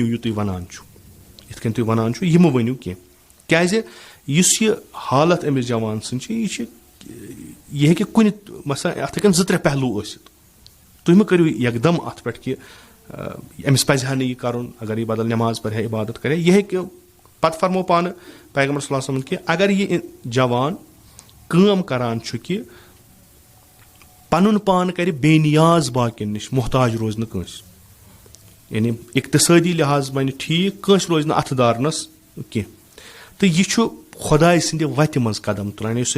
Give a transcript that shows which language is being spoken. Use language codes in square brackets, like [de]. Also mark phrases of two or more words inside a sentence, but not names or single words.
[ks] یہِ تُہۍ وَنان چھُو یِتھ کٔنۍ تُہۍ وَنان چھُو یِمہٕ ؤنِو کینٛہہ کیازِ یُس یہِ حالت أمِس جوان سٕنٛز چھِ یہِ ہیٚکہِ کُنہِ مثلاً اَتھ ہیٚکن 2-3 پہلوٗ ٲسِتھ تُہۍ مہٕ کٔرِو یکدم اَتھ پٮ۪ٹھ کہِ أمِس پزِ ہا نہٕ یہِ کرُن اگر یہِ بدل نٮ۪ماز پرِ ہا عبادت کرِ ہا یہِ ہیٚکہِ پتہٕ فرمو پانہٕ پیغمبر [ar] صلی اللہ علیہ وسلم [ks] کہِ اگر یہِ جوان کٲم کران چھُ کہِ پنُن پان کرِ بے نیاز باقین نِش محتاج روزِ نہٕ کٲنٛسہِ یعنی اقتصٲدی لحاظ بنہِ ٹھیٖک کٲنٛسہِ روزِ نہٕ اَتھٕ دارنس کینٛہہ تہٕ یہِ چھُ خۄداے سٕنٛدِ وتہِ منٛز قدم تُلان یُس